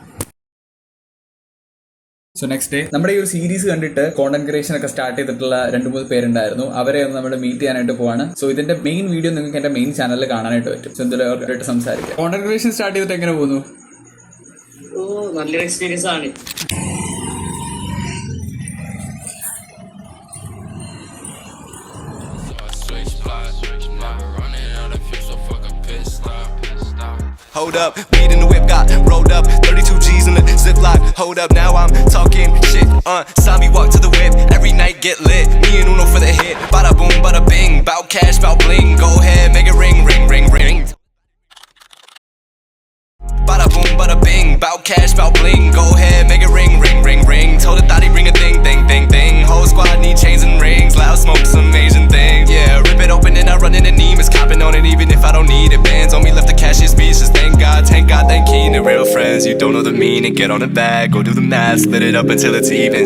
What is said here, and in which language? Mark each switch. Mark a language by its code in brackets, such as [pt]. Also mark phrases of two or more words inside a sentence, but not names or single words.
[en] so next day [ml] നമ്മുടെ ഈ ഒരു സീരീസ് കണ്ടിട്ട് [en] content creation [ml] ഒക്കെ സ്റ്റാർട്ട് ചെയ്തിട്ടുള്ള 2-3 പേരുണ്ടായിരുന്നു. അവരെ ഒന്ന് നമ്മൾ മീറ്റ് ചെയ്യാനായിട്ട് പോവാണ്. സോ ഇതിന്റെ [en] main video [ml] നിങ്ങൾക്ക് എന്റെ [en] main channel-il [ml] കാണാനായിട്ട് പറ്റും. സോ എന്തായാലും അവരായിട്ട് സംസാരിക്കാം. [en] content creation start [ml] ചെയ്തിട്ട് എങ്ങനെ പോകുന്നു? നല്ലൊരു എക്സ്പീരിയൻസ് ആണ്. [en] Hold up, weed in the whip got rolled up, 32 G's in the Ziploc. Hold up, now I'm talking shit. Saw me walk to the whip, every night get lit. Me and Uno for the hit, bada boom, bada bing. Bout cash, bout bling, go ahead, make it ring, ring, ring, ring. Bada boom, bada bing, bout cash, bout bling, go ahead, make it ring, ring, ring, ring. Told the thotty bring a thing, thing, thing, thing. Whole squad need chains and rings, loud smoke, some Asian things. Yeah, rip it open and I run in the Nemus, copping on it even if I don't need it. Bands on me left the cash is pieces, thank God, thank Keen and real friends. You don't know the meaning, get on the bag, go do the math, split it up until it's even.